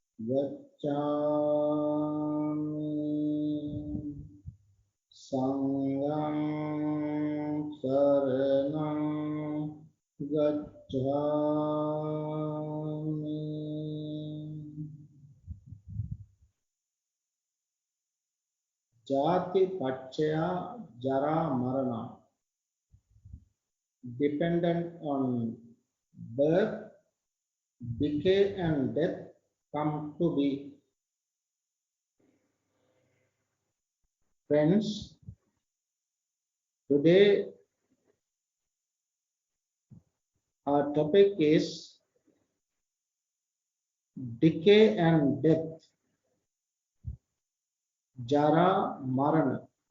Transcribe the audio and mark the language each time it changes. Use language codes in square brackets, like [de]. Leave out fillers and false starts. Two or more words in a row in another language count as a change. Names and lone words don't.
[pi] gacchami Sanghang saranang gacchami Jati Pachaya Jara Marana, [en] dependent on birth, decay and death come to be. Friends, today our topic is decay and death, [pi] Jara marana.